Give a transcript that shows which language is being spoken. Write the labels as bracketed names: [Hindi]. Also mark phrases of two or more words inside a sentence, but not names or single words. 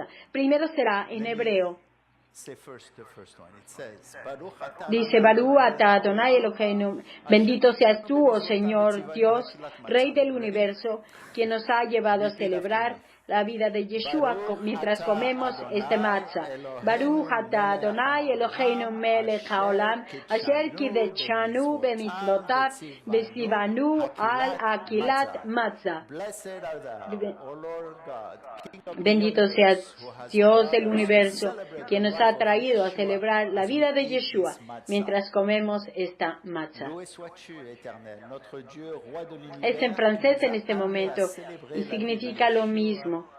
[Spanish] Primero será en hebreo. Dice, [Hebrew] ברוך אתה אדוני אלוהינו, [Spanish] bendito seas tú, oh Señor Dios, Rey del universo, quien nos ha llevado a celebrar la vida de Yeshua mientras comemos este matzah. [Hebrew] ברוך אתה אדוני אלוהינו מלך העולם, אשר קידשנו במצוותיו, וציוונו על אכילת מצה. [Spanish] Bendito seas Dios del universo, quien nos ha traído a celebrar la vida de Yeshua mientras comemos esta matzah. Es en francés en este momento y significa lo mismo.